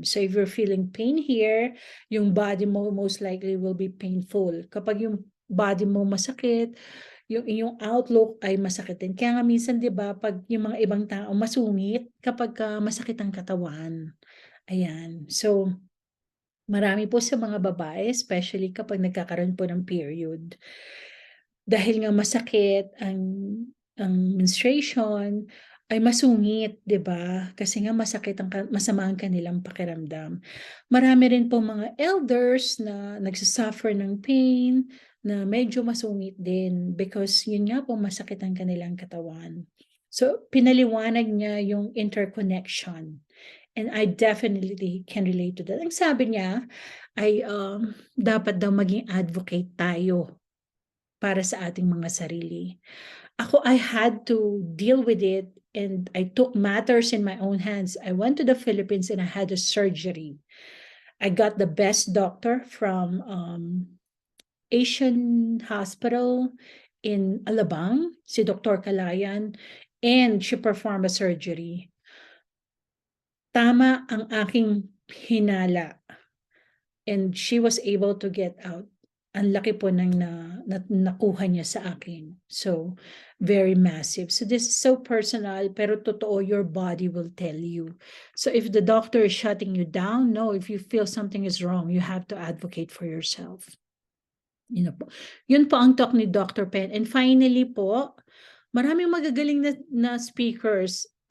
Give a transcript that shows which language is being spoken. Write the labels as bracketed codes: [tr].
[en] So if you're feeling pain here, [tl] yung body mo [en] most likely will be painful. [tl] Kapag yung body mo masakit, yung inyong outlook ay masakit din. Kaya nga minsan, di ba, pag yung mga ibang tao masungit kapag masakit ang katawan. Ayan. So, marami po sa mga babae, especially kapag nagkakaroon po ng period. Dahil nga masakit ang menstruation, ay masungit, 'di ba? Kasi nga masakit masama ang kanilang pakiramdam. Marami rin po mga elders na nagsasuffer ng pain na medyo masungit din because yun nga po masakit ang kanilang katawan. So pinaliwanag niya yung interconnection. [en] And I definitely can relate to that. [tl] Ang sabi niya ay dapat daw maging advocate tayo para sa ating mga sarili. [en] Ako, I had to deal with it and I took matters in my own hands. I went to the Philippines and I had a surgery. I got the best doctor from Asian Hospital in Alabang, si Dr. Kalayan, and she performed a surgery. [tl] Tama ang aking hinala [en] and she was able to get out. [tl] Ang laki po ng nakuha niya sa akin. [en] So, very massive. So, this is so personal, [tl] pero totoo, [en] your body will tell you. So, if the doctor is shutting you down, no, if you feel something is wrong, you have to advocate for yourself. [tl] Yun po ang talk ni Dr. Pen. [en] And finally [tl] po, maraming magagaling na speakers.